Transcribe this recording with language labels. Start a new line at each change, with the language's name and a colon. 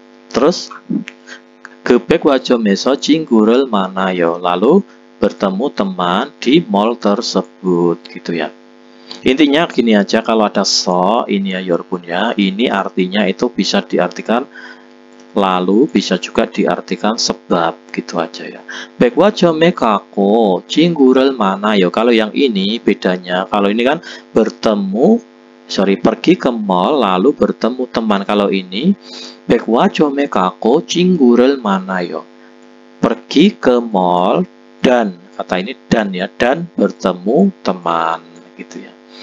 Indonesian: Terus ke
Korean: 백화점에서 친구를 만나요,
Indonesian: lalu bertemu teman di mall tersebut gitu ya. Intinya gini aja, kalau ada so ini ya yorpun ya, ini artinya itu bisa diartikan lalu, bisa juga diartikan sebab gitu aja ya.
Korean: 백화점에 가고 친구를 만나요.
Indonesian: Kalau yang ini bedanya, kalau ini kan pergi ke mall lalu bertemu teman. Kalau ini
Korean: 백화점에 가고 친구를 만나요,
Indonesian: pergi ke mall dan, kata ini dan ya, dan bertemu teman gitu ya.